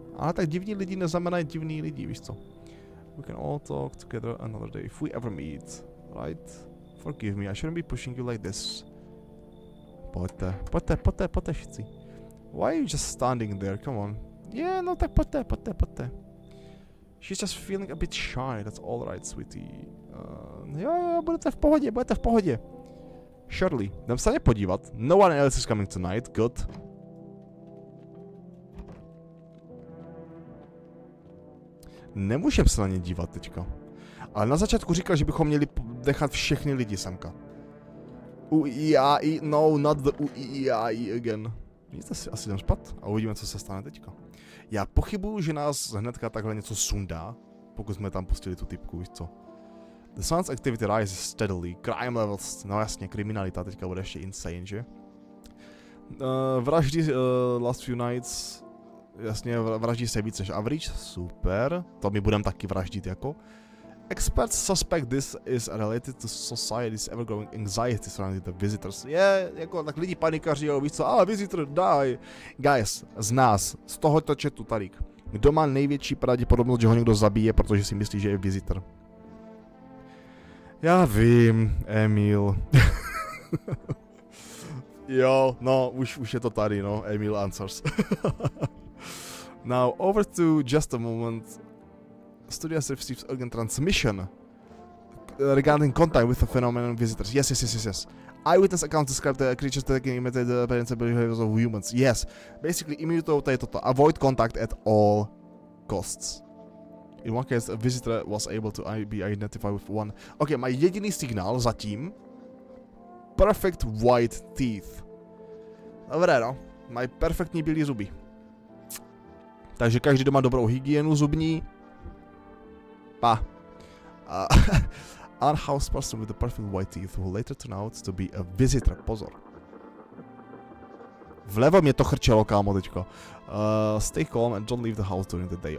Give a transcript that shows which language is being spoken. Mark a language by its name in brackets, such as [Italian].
[Czech] Ale tak divní lidi neznamenají divní lidi, víš co? [English] We can all talk together another day if we ever meet, right? Forgive me, I shouldn't be pushing you like this. [Czech] Pojďte, všichni. [English] Why are you just standing there? Come on. Yeah, [Czech] no tak pojďte. [English] She's just feeling a bit shy, that's all right, sweetie. [Czech] Jo, budete v pohodě. [English] Surely, [Czech] jdem se na ně podívat. [English] No one else is coming tonight, good. [Czech] Nemůžeme se na ně dívat teďka. Ale na začátku říkal, že bychom měli nechat všechny lidi semka. [English] No, not the UII again. [Czech] Nic, asi jdem spát a uvidíme, co se stane teďka. Já pochybuju, že nás hnedka takhle něco sundá, pokud jsme tam pustili tu typku, víš co. [English] The sun's activity rises steadily, crime levels, [Czech] no jasně, kriminalita teďka bude ještě insane, že? Vraždy [English] last few nights, [Czech] jasně, vraždí se víc než average, super, to my budeme taky vraždit jako. [English] Experts suspect this is related to society's ever-growing anxiety surrounding the visitors. [Czech] Je, jako tak lidi panikaří, jo, víš co, ale visitor, die. Guys, z nás, z tohoto chatu tady, kdo má největší pravděpodobnost, že ho někdo zabije, protože si myslí, že je visitor? Já vím, Emil. Jo, no, už je to tady, no, Emil answers. [English] Now, over to just a moment. Studio receives urgent transmission regarding contact with the phenomenon visitors. Yes. Eyewitness accounts describe the creatures taking imitate the appearance and behaviors of humans. Yes. Basically, [Czech] immunitou tady toto. [English] Avoid contact at all costs. In one case, a visitor was able to be identified with one. [Czech] Ok, má jediný signál zatím. [English] Perfect white teeth. [Czech] Dobré, no. Mají perfektní bílé zuby. Takže každý doma dobrou hygienu zubní. [English] Unhoused person with the perfect white teeth will later turn out to be a visitor. [Czech] Pozor. Vlevo mě to chrčelo, kámo, teďko. [English] Stay calm and don't leave the house during the day.